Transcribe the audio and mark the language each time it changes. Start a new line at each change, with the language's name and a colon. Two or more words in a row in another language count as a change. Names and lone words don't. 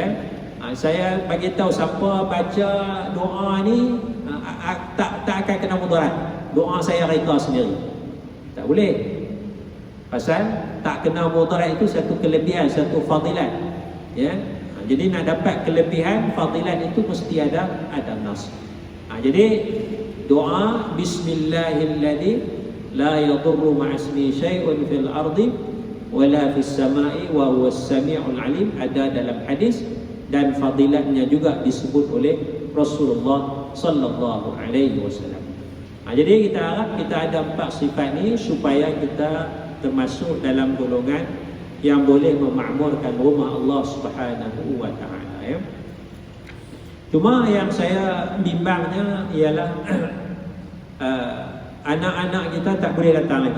Malay: Saya bagi tahu siapa baca doa ni tak akan kena mudarat. Doa saya reka sendiri. Tak boleh. Pasal tak kena mudarat itu satu kelebihan, satu fadilat. Ya. Jadi nak dapat kelebihan fadilat itu mesti ada nas. Jadi doa
Arabic: بسم الله الذي لا يضر مع اسمه شيء في الأرض ولا في السماء وهو السميع العليم
Malay: ada dalam hadis, dan fadilatnya juga disebut oleh Rasulullah
Arabic: صلى الله عليه وسلم.
Malay: Jadi kita harap kita ada 4 sifat ni supaya kita termasuk dalam golongan yang boleh memakmurkan rumah
Arabic: الله سبحانه وتعالى,
Malay: ya. Cuma yang saya bimbangnya ialah anak-anak kita tak boleh datang lagi.